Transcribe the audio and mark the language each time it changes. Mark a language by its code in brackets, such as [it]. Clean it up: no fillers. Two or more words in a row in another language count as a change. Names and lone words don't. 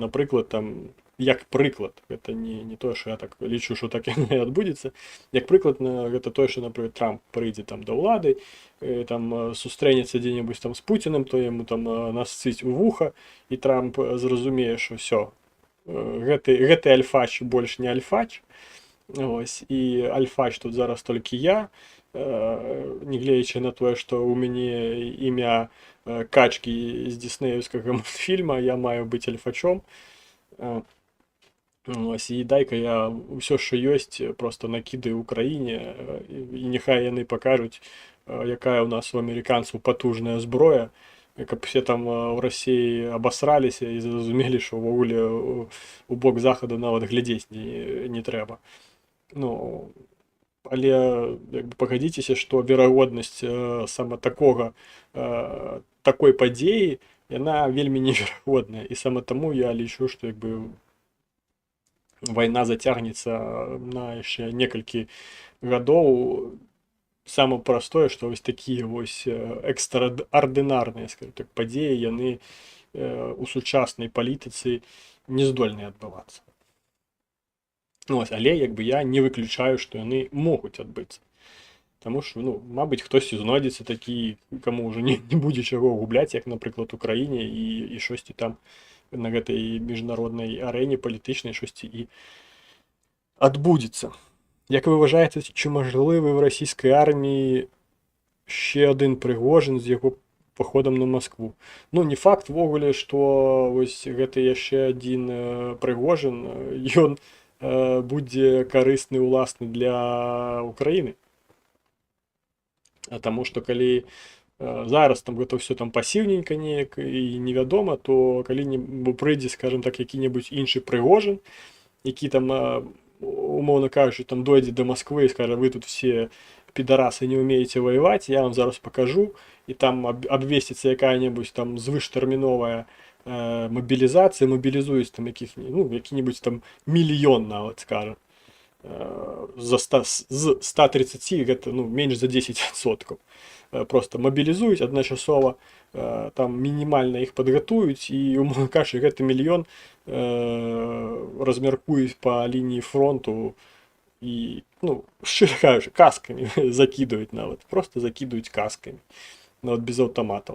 [uk] Наприклад, там, як приклад, це не то, що я так лічу, що так і не відбудеться, як приклад, це то, що, наприклад, Трамп прийде там до влади, там зустрінеться де-небудь там з Путіним, то йому там насцить у вуха, і Трамп зрозуміє, що все, [be] гэты альфач больш не альфач. Ось, і альфач тут зараз толькі я, нягледзячы на тое, што ў мяне імя качкі з дыснеевскага мультфільма, я маю быць альфачом. Ось, і дай-ка я ўсё, што ёсць, просто накідаю Украіне, і няхай яны пакажуць, якая ў нас у амерыканцаў патужная зброя, каб [uk] все там в Росії обосралися і зрозумілі, що вогуле у бок Заходу навіть глядець не треба. [be] Ну, але якби погодзіцеся, што верагоднасць саме такой падзеі, яна вельмі неверагодная. І саме таму я лічу, што якби вайна зацягнецца на яшчэ некалькі гадоў. [ru] Самое простое, что вось такие вось экстраординарные, скажем так, [be] падзеі, яны у сучаснай палітыцы не здольныя адбывацца. Ось, але як бы я не выключаю, што яны могуць адбыцца. Таму што, ну, мабыць, хтосьці знойдзецца такі, каму ўжо не будзе чаго губляць, як, напрыклад, у краіне і штосьці там на гэтай міжнароднай арэне палітычнай штосьці і адбудзецца. [uk] Як ви вважаєте, чи можливий в російській армії ще один Пригожин з його походом на Москву? [be] Ну, не факт вогуле, што ось гэты яшчэ адзін Пригожин, ён будзе карысны уласны для Украіны. А таму, што калі зараз там гэта ўсё там пасіўненька неяк і невядома, то калі прыйдзе, скажем так, які-небудзь іншы Пригожин, які там умовно кажучи, там [ru] дойдет до Москвы и скажет, вы тут все пидорасы не умеете воевать, я вам зараз покажу, и там обвестится какая-нибудь там звыштэрміновая мобилизация, [be] мобилизуюсь там які-нибудь там мільён нават, скажем, з 130, гэта, ну, менш за 10%. Просто мобілізуюць адначасова, там мінімальна іх падгатуюць, і, умоўна кажучы, гэты мільён размяркуюць па лініі фронту і, ну, шчыра кажучы, каскамі закідаюць нават, просто закідаюць каскамі, нават без аўтаматаў.